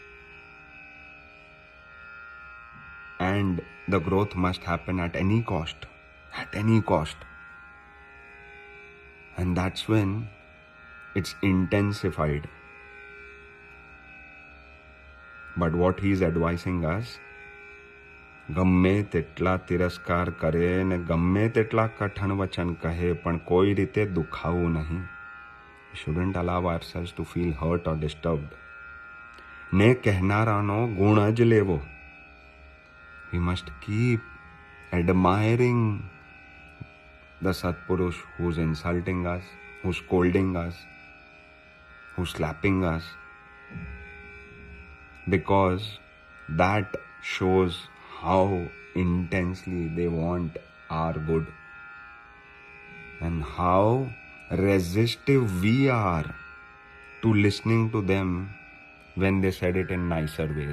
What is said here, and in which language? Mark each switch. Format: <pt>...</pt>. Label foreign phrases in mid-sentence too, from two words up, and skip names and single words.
<en>And the growth must happen at any cost. At any cost. And that's when it's intensified. But what he's advising us,</en> <gu>ગમે તેટલા તિરસ્કાર કરે ને ગમે તેટલા કઠણ વચન કહે પણ કોઈ રીતે દુખાવું નહીં.</gu> <en>We shouldn't allow ourselves to feel hurt or disturbed.</en> <gu>ને કહેનારાનો ગુણ જ લેવો.</gu> <en>We must keep admiring the Satpurush who's insulting us, who's scolding us, who's slapping us, because that shows how intensely they want our good and how resistive we are to listening to them when they said it in nicer ways.</en>